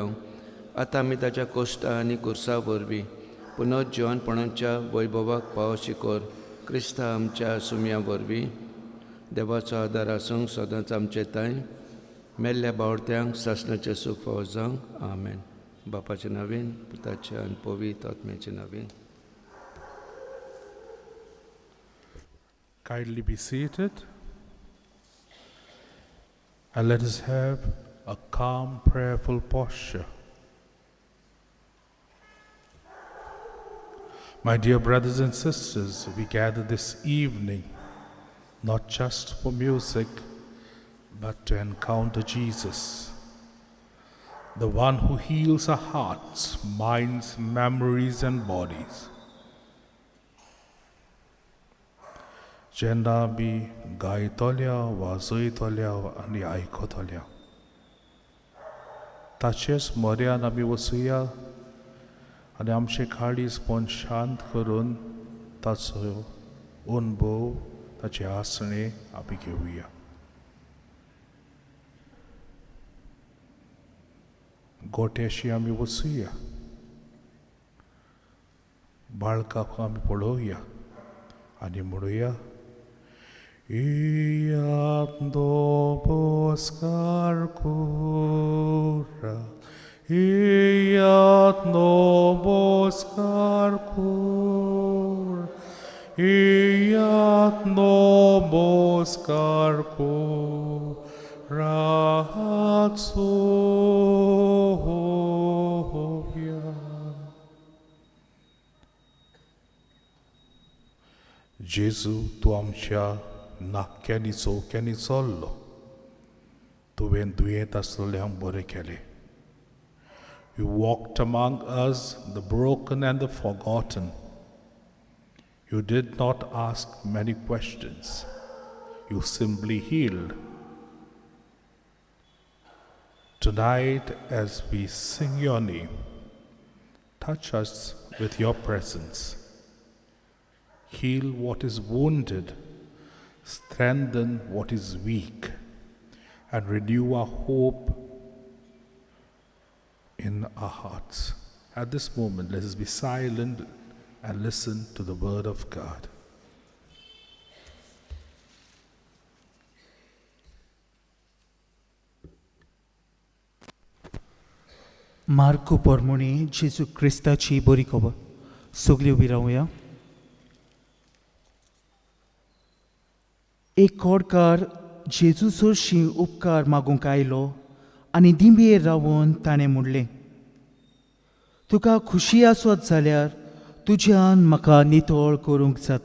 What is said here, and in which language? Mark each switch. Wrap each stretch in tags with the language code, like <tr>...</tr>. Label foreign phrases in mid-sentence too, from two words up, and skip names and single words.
<kok>आतां आमी ताच्या कोश्टां आनी कुर्सा वरवीं पुनर्जीवनपणाच्या वैभवाक पावोशी कोर. क्रिस्ता आमच्या सुमया वरवीं देवाचो आदार आसूंक सदांच आमचे ताई मेल्ल्या बावडत्यांक सासणाचें सूख फावो जावंक आमेन. बापाचे नांवेन पुताचे आनी पवित्र आत्म्याचे नांवेन.</kok> <en>Kindly be seated and let us have a calm, prayerful posture. My dear brothers and sisters, we gather this evening not just for music, but to encounter Jesus, the one who heals our hearts, minds, memories, and bodies.</en> <kok>जेन्ना आमी गायतल्या वाजयतल्या आनी आयकतल्या ताचेच म्हऱ्यान आमी वचुया आनी आमचे काळीज मन शांत करून ताचो अनुभव ताचे आसणे आमी घेवया. गोट्याशी आमी वचुया, बाळकाक आमी पळोवया आनी म्हणुया</kok> <pt>Iando buscar cura, iando buscar cura, iando buscar cura, Gesù, tu</pt> <kok>आमच्या नाक्यांनी चौक्यांनी चल्लो. तुवें दुयेंत आसलेल्यांक बरें केलें.</kok> <en>You walked among us, the broken and the forgotten. You did not ask many questions. You simply healed. Tonight, as we sing your name, touch us with your presence. Heal what is wounded, strengthen what is weak, and renew our hope in our hearts. At this moment, let us be silent and listen to the word of God.</en> <kok>मार्को पोरमुणी जेजू क्रिस्ताची बरी खबर. सगळीं उबी रावया. एक कोडकार जेजू चडशी उपकार मागूंक आयलो आनी दिंबयेर रावून ताणें म्हणलें, तुका खुशी आसत जाल्यार तुज्यान म्हाका नितळ करूंक जाता.</kok>